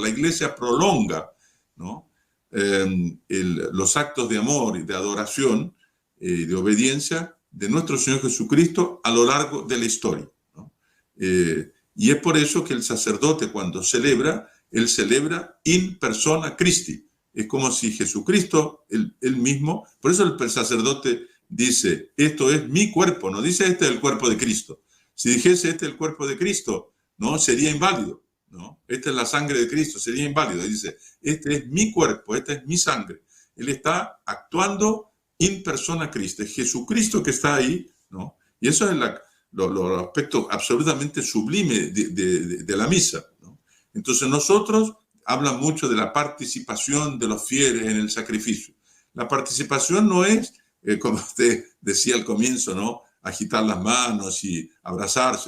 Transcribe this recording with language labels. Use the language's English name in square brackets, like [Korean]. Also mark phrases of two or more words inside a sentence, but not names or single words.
[Spanish] La iglesia prolonga, ¿no?, los actos de amor y de adoración, de obediencia de nuestro Señor Jesucristo a lo largo de la historia, ¿no? Y es por eso que el sacerdote, cuando celebra, él celebra [Latin] in persona Christi. [Spanish] Es como si Jesucristo, él mismo, por eso el sacerdote dice, esto es mi cuerpo, no dice este es el cuerpo de Cristo. Si dijese este es el cuerpo de Cristo, no, sería inválido, ¿no? Esta es la sangre de Cristo, sería inválido. Dice, este es mi cuerpo, esta es mi sangre. Él está actuando [Latin] in persona Christi, [Spanish] es Jesucristo que está ahí, ¿no? Y eso es los aspectos absolutamente sublimes de la misa, ¿no? Entonces nosotros hablan mucho de la participación de los fieles en el sacrificio. La participación no es, como usted decía al comienzo, ¿no?, agitar las manos y abrazarse.